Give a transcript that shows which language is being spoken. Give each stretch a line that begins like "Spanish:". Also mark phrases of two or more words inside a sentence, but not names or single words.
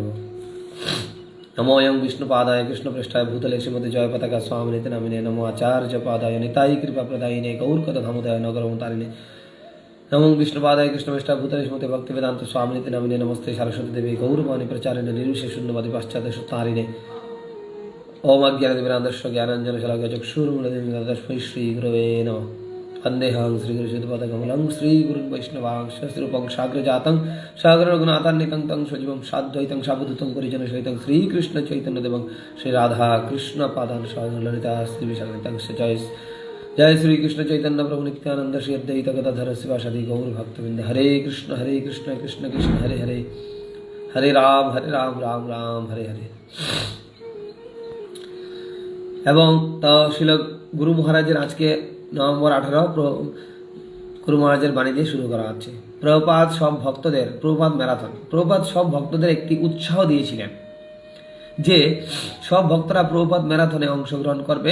Sanskrit: নমো অয়ং বিষ্ণুপাদায় কৃষ্ণপৃষ্ঠায় ভূতলে শ্রীমতী জয় পতাকা স্বামিনীতে নামিনে নমো আচার্য পাদায় নিতাই কৃপা প্রদায়িনে গৌরকথা ধামোদয় নগরমতারিণে নমো বিষ্ণুপাদায় কৃষ্ণপৃষ্ঠায় ভূতলে শ্রীমতী ভক্তি বেদান্ত স্বামিনীতে নামিনে নমস্তে সরস্বতী দেবী গৌরবাণী প্রচারিণে নির্বিশেষ শূন্যবাদী পাশ্চাত্য সত্তারিণে ओम अज्ञानतिमिरान्धस्य ज्ञानाञ्जनशलाकया चक्षुरुन्मीलितं श्री गुरवे नमः। वन्देऽहं श्रीगुरुश्रीपादकमलं श्रीगुरुन् वैष्णवांश श्रीरूपं साग्रजातं सागररघुनाथान्वितं तं सजीवं साद्वैतं सावधूतं परिजनसहितं श्रीकृष्णचैतन्यदेवं श्रीराधाकृष्णपादान् ललिता श्रीविशाखान्वितं जय जय श्रीकृष्ण चैतन्य प्रभु नित्यानंद श्री अद्वैत गदाधर शिवासादि गौर भक्तवृंद। हरे कृष्ण कृष्ण कृष्ण हरे हरे हरे राम राम राम हरे हरे।
Bangla: এবং তা শিল গুরু মহারাজের আজকে নভেম্বর 18 গুরু মহারাজের বাণী দিয়ে শুরু করা হচ্ছে। প্রভুপাদ সব ভক্তদের প্রভুপাদ ম্যারাথন, প্রভুপাদ সব ভক্তদের একটি উৎসাহ দিয়েছিলেন যে সব ভক্তরা প্রভুপাদ ম্যারাথনে অংশগ্রহণ করবে।